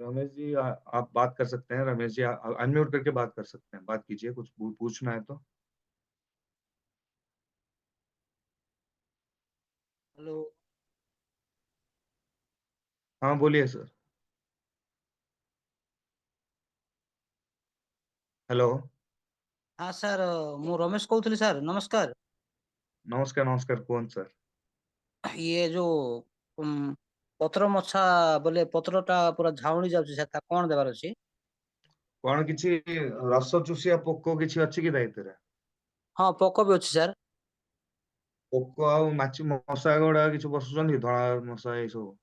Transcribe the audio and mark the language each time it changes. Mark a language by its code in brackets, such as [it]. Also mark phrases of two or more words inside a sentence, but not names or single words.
[hi] रमेश जी आप बात कर सकते हैं। रमेश जी अनम्यूट करके बात कर सकते हैं, बात कीजिए, कुछ पूछना है तो। हेलो। हाँ बोलिए सर। हेलो। हाँ सर, [or] ମୁଁ ରମେଶ କହୁଥିଲି ସାର୍, ନମସ୍କାର। [hi] नमस्कार नमस्कार, कौन सर? [or] ଇଏ ଯୋଉ ପତ୍ର ମଛା ବୋଲେ ପତ୍ରଟା ପୁରା ଝାଉଁଳି ଯାଉଛି ସାର୍, ତା କଣ ଦେବାର ଅଛି? କଣ କିଛି ରସ ଚୁସିଆ ପୋକ କିଛି ଅଛି କି ତା ଭିତରେ? ହଁ, ପୋକ ବି ଅଛି ସାର୍। ପୋକ ଆଉ ମାଛି ମଶା ଗୁଡା କିଛି ବସୁଛନ୍ତି, ଧଳା ମଶା ଏଇ ସବୁ?